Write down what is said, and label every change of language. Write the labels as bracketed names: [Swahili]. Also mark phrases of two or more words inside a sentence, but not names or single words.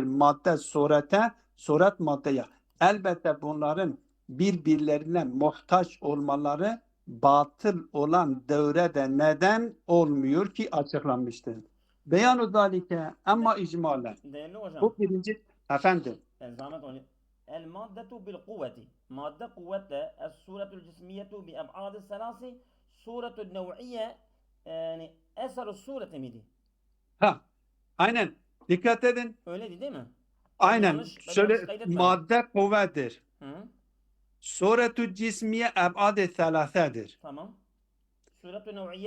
[Turkish] Madde surete, suret maddeye. Elbette bunların birbirlerine muhtaç olmaları batıl olan devrede neden olmuyor ki açıklanmıştır. [Arabic] بيان ذلك أما إجمالاً. [Turkish] Değerli hocam, Bu birinci Efendim. [Arabic] زعما تقولي المادة بالقوة مادة قوة الصورة الجسمية بأبعاد الثلاثة صورة النوعية yani eser الصورة miydi? [Turkish] Ha, aynen. Dikkat edin. Öyleydi değil mi? Aynen. yanlış Şöyle kaydetmedim. madde kuvvettir. Hı, Suretü cismiye eb'ad-ı thelâthedir. tamam. Suret-i nev'iye